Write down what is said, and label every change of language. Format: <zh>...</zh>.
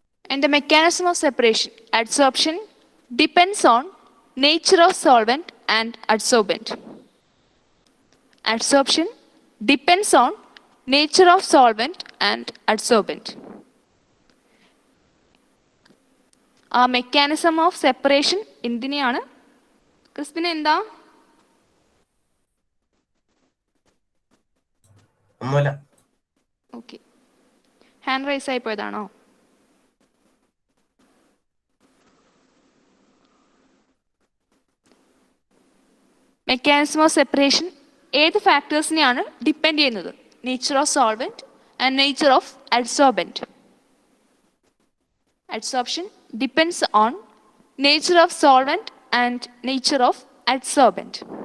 <en>And the mechanism of separation, adsorption depends on nature of solvent and adsorbent. Adsorption depends on nature of solvent and adsorbent.</en> <ml>ആ mechanism of separation എന്തിനെയാണ്? ക്രിസ്പിന് എന്താ? Okay, hand raise ആയി പോയതാണോ? Mechanism of separation ഏത് ഫാക്ടേഴ്സിനെയാണ് depend ചെയ്യുന്നത്?</ml> <en>Nature of solvent and nature of adsorbent. Adsorption depends on nature of solvent and nature of adsorbent.</en>